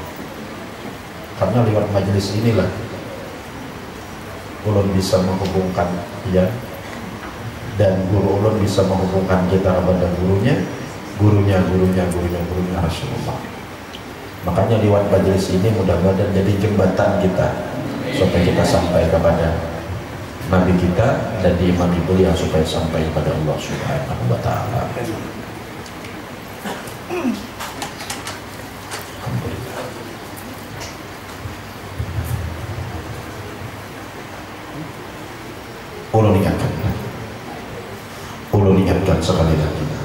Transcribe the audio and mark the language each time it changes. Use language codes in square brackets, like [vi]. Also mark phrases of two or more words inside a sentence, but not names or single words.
[bjn] Karena lewat majelis inilah ulun bisa menghubungkan dia dan guru ulun bisa menghubungkan kita kepada gurunya Rasulullah. [id] Makanya lewat majelis ini mudah-mudahan jadi jembatan kita supaya kita sampai kepada Nabi kita dan di imam ibu yang supaya sampai kepada Allah Subhanahu wa Ta'ala. [bjn] Ulun ingatkan sekali lagi.